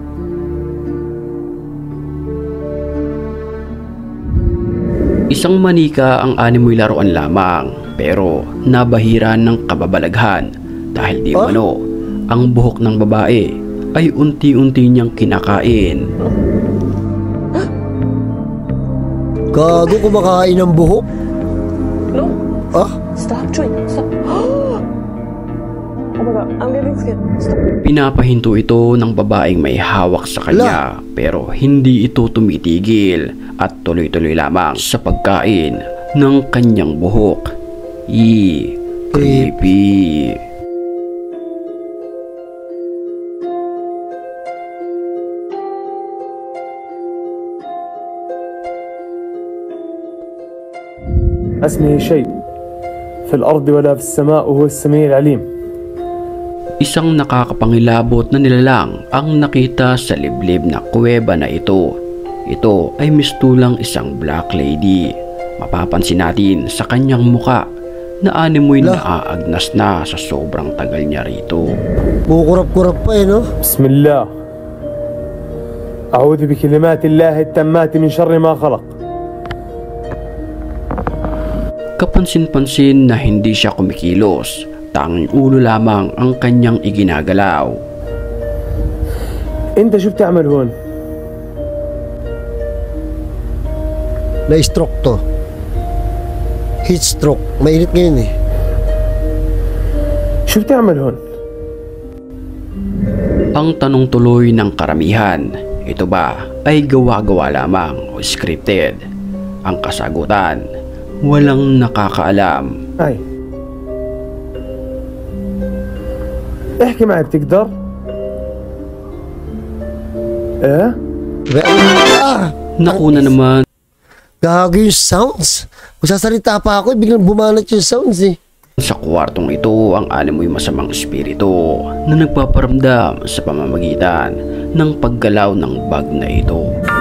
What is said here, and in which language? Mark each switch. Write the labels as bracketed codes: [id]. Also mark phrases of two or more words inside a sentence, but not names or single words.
[tl] Isang manika ang animoy laruan lamang pero nabahiran ng kababalaghan dahil di umano ang buhok ng babae ay unti-unti niyang kinakain. Gago, kumakain ng buhok? [en] No. Stop chewing. Stop. Oh my God, I'm getting scared. Stop. [tl] Pinapahinto ito ng babaeng may hawak sa kanya pero hindi ito tumitigil at tuloy-tuloy lamang sa pagkain ng kanyang buhok. [en] Creepy. [ar] اسمه شيء في الأرض ولا في السماء وهو السميع العليم. [tl] Isang nakakapangilabot na nilalang ang nakita sa liblib na kuweba na ito. Ito ay mistulang isang [en] black lady. [tl] Mapapansin natin sa kanyang muka na animoy naaagnas na sa sobrang tagal niya rito. Kukurap-kurap pa eh, no? [ar] Bismillah. أعوذ بكلمات الله التامات من شر ما خلق. [tl] Kapansin-pansin na hindi siya kumikilos. Tanging ulo lamang ang kanyang iginagalaw. [ar] أنت شو بتعمل هون؟ [tl] Na-stroke to. [en] Heat stroke. [tl] Mainit ngayon eh. [ar] شو بتعمل هون؟ [tl] Ang tanong tuloy ng karamihan, ito ba ay gawa-gawa lamang o scripted? Ang kasagutan, walang nakakaalam. [ar] احكي معي بتقدر؟ ايه [tl] Nakuna naman Gago yung sounds. Kung sasalita pa ako, biglang bumanat yung sounds eh. sa kwartong ito ang animoy masamang espiritu na nagpaparamdam sa pamamagitan ng paggalaw ng bag na ito.